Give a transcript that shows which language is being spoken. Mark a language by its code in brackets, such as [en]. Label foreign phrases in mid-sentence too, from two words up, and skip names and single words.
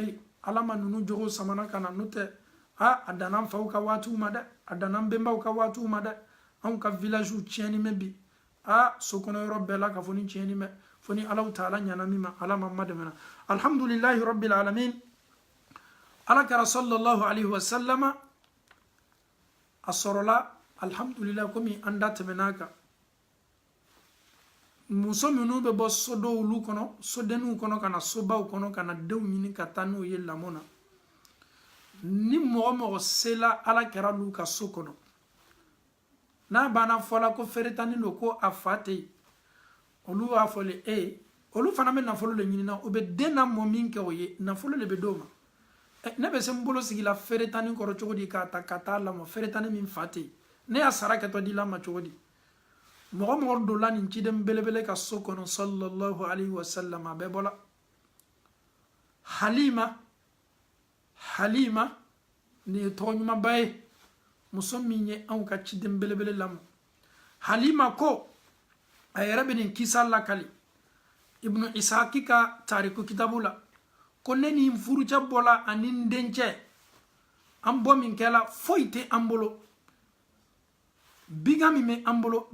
[bm] yen ala ma ninnu jogo samana ka na n'o tɛ a danna an faw ka waatiw ma dɛ a danna an bɛnbaw ka waatiw ma dɛ anw ka village tiɲɛni mɛ bi sokɔnɔyɔrɔ bɛɛ la ka fɔ ni tiɲɛni mɛ fo ni ala taala ɲana min ma ala ma dɛmɛna [ar] الحمد لله رب العالمين [bm] ala kɛra [ar] صلى الله عليه وسلم [bm] a sɔrɔla alhamdulillahi komi an da tɛmɛna kan muso minnu bɛ bɔ sodɔwlu kɔnɔ sodenniw kɔnɔ ka na sobaw kɔnɔ ka na denw ɲini ka taa n'u ye lamɔ na ni mɔgɔ mɔgɔ sela ala kɛra l'u ka so kɔnɔ n'a banna fɔla ko feretani don ko a fa tɛ yen olu b'a fɔle olu fana bɛ nafolo de ɲinina u bɛ den lamɔ min kɛ o ye nafolo de bɛ d'o ma ne bɛ se n bolo sigila feretani kɔrɔ cogo di k'a ta ka taa lamɔ feretani min fa tɛ yen ne y'a sara kɛtɔ di la ma cogo di mɔgɔ mɔgɔ donna nin ciden belebele ka so kɔnɔ [ar] صلى الله عليه وسلم [bm] a bɛɛ bɔla halima nin ye tɔgɔ ɲumanba ye muso min ye anw ka ciden belebele lamɔ halima ko a yɛrɛ bɛ nin kisa lakali ibnu isaki ka tariku kitabu la ko ne ni n furucɛ bɔla ani n dencɛ an bɔ min kɛla foyi tɛ an bolo bigan min bɛ an bolo